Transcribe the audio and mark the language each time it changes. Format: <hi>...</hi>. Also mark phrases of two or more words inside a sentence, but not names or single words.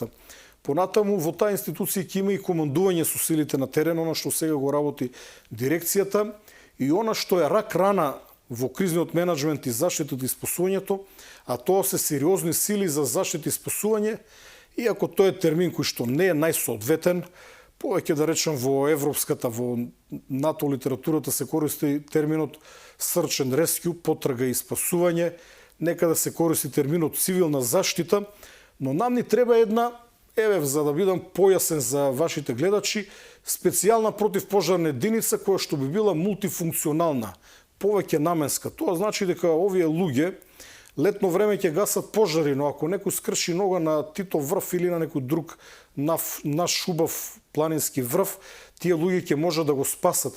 <mk>Понатаму во таа институција ќе има и командување со силите на терен, она што сега го работи дирекцијата и она што е рак рана во кризниот менеджмент и заштитата и спасувањето, а тоа се сериозни сили за заштита и спасување, иако тој е термин кој што не е најсоодветен, повеќе да речем во европската, во НАТО литературата се користи терминот</mk> <en>search and rescue,</en> <mk>потрага и спасување, некада се користи терминот цивилна заштита, но нам ни треба една, за да бидам појасен за вашите гледачи, специјална противпожарна единица која што би била мултифункционална, повеќе наменска. Тоа значи дека овие луѓе летно време ќе гасат пожари, но ако некој скрши нога на Титов врв или на некој друг наш убав планински врв, тие луѓе ќе можат да го спасат.</mk>